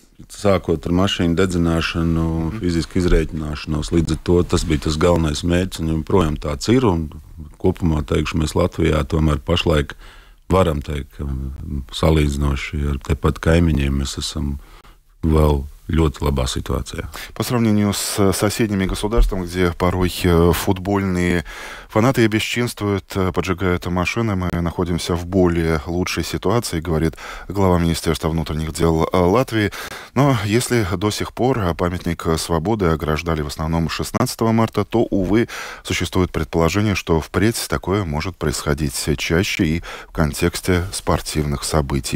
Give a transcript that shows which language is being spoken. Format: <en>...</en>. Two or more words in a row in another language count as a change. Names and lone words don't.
<lv>Sākot ar mašīnu dedzināšanu, fizisku izreikināšanos, līdz ar to tas bija tas galvenais mērķis, un joprojām tāds ir. Un kopumā teikšu, mēs Latvijā tomēr pašlaik varam teikt, ka salīdzinoši ar tepat kaimiņiem mēs esam vēl ļoti labā ситуация.</lv> <ru>По сравнению с соседними государствами, где порой футбольные фанаты бесчинствуют, поджигают машины, мы находимся в более лучшей ситуации, говорит глава Министерства внутренних дел Латвии. Но если до сих пор памятник свободы ограждали в основном 16 марта, то, увы, существует предположение, что впредь такое может происходить чаще и в контексте спортивных событий.</ru>